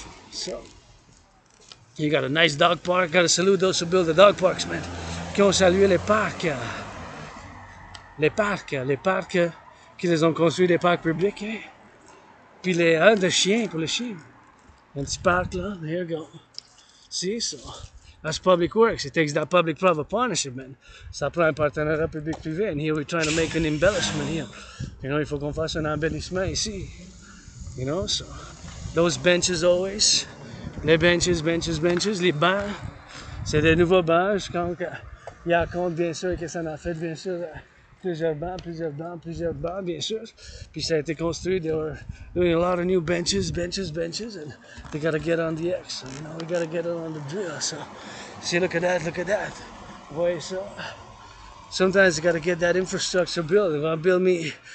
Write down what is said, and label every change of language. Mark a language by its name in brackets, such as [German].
[English] So you got a nice dog park. Gotta salute those who build the dog parks, man. [French] Qui ont salué les parcs. Les parcs qui les ont construits, des parcs publics. Hein? Puis de chiens, pour les chiens. Un petit parc là, [English] there you go. See, so that's public works. It takes that public-private partnership, man. [French] Ça prend un partenariat public-privé. [English] And here we're trying to make an embellishment here. You know, [French] il faut qu'on fasse un embellissement ici. [English] You know, so those benches always. [French] Les benches, les bancs, c'est des nouveaux bancs. Il y a compte, bien sûr, que ça en a fait, bien sûr, plusieurs bancs, bien sûr. Puis ça a été construit. [English] They were doing a lot of new benches, and they gotta get on the X. So, you know, we gotta get on the drill. So, see, look at that. Boy, so sometimes you gotta get that infrastructure built. If I build me